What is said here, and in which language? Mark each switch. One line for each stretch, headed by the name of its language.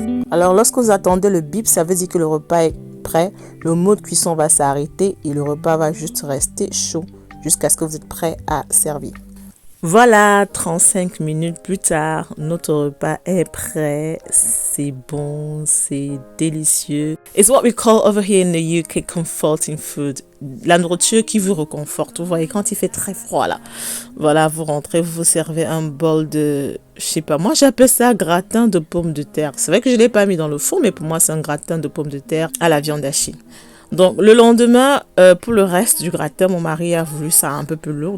French: Alors, lorsque vous attendez le bip, ça veut dire que le repas est prêt. Le mode cuisson va s'arrêter et le repas va juste rester chaud jusqu'à ce que vous êtes prêt à servir. Voilà, 35 minutes plus tard, notre repas est prêt. C'est bon, c'est délicieux.
English: It's what we call over here in the UK comforting food.
French: La nourriture qui vous réconforte. Vous voyez, quand il fait très froid là. Voilà, vous rentrez, vous vous servez un bol de, je sais pas, moi j'appelle ça gratin de pommes de terre. C'est vrai que je ne l'ai pas mis dans le four, mais pour moi c'est un gratin de pommes de terre à la viande hachée. Donc, le lendemain, pour le reste du gratin, mon mari a voulu ça un peu plus lourd.